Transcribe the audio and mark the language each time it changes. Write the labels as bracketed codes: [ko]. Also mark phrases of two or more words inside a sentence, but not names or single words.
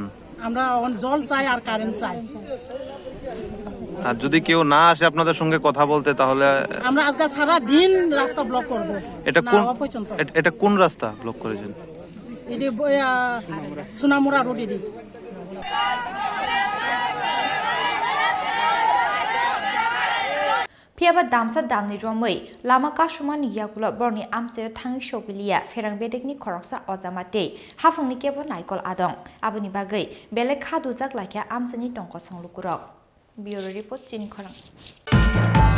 [bn] আমরা জল চাই আর কারেন্ট চাই আর যদি কেউ না আসে আপনাদের সঙ্গে কথা বলতে তাহলে আমরা আজকে সারা দিন রাস্তা ব্লক করব এটা কোন রাস্তা ব্লক করেছেন এটি সোনামুড়া রোড এটি [trp] Piaba damsa damni romoi lama kasumani yakula borni Amchaio thangi sogilia Pherang bedekni khoroksa ojamate hafungni kebo naikol adong aboni bagai belek khadu jaglakha Amchaini tongkosong Lukurok [en] Bureau Report [trp] Chini Khorang